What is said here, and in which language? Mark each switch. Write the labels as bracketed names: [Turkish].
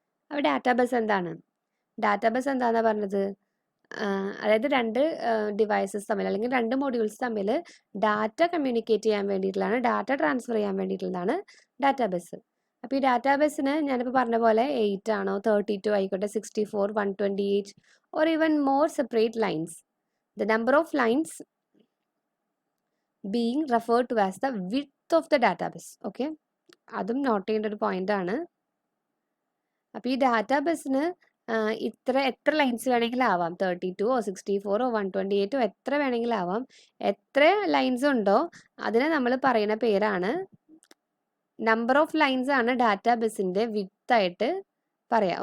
[Malayalam] അപ്പോൾ data bus എന്താണ്? Data bus എന്താണെന്നാണ് പറഞ്ഞത്? അതായത് 2 ഡിവൈസസ് തമ്മിൽ, അല്ലെങ്കിൽ 2 മൊഡ്യൂൾസ് തമ്മിൽ ഡാറ്റ കമ്മ്യൂണിക്കേറ്റ് ചെയ്യാൻ വേണ്ടിയിട്ടുള്ളതാണ്, ഡാറ്റ ട്രാൻസ്ഫർ ചെയ്യാൻ വേണ്ടിയിട്ടുള്ളതാണ് ഡാറ്റാ ബസ്. അപ്പോൾ ഈ ഡാറ്റാ ബസ്സിന് ഞാനിപ്പോൾ പറഞ്ഞ പോലെ 8 ആണോ 32 ആയിക്കോട്ടെ, [English] 64, 128 or even more separate lines. The number of lines being referred to as the width of the database. [Malayalam] Okay, അതും നോട്ട് ചെയ്യേണ്ട ഒരു പോയിന്റ് ആണ്. അപ്പോൾ ഈ ഡാറ്റാബേസിന് എത്ര ലൈൻസ് വേണമെങ്കിലും ആവാം. 32ഓ 64ഓ 128ഓ എത്ര വേണമെങ്കിലും ആവാം. എത്ര ലൈൻസ് ഉണ്ടോ അതിനെ നമ്മൾ പറയുന്ന പേരാണ്, നമ്പർ ഓഫ് ലൈൻസ് ആണ് ഡാറ്റാബേസിൻ്റെ വിഡ്ത്ത് ആയിട്ട് പറയാം.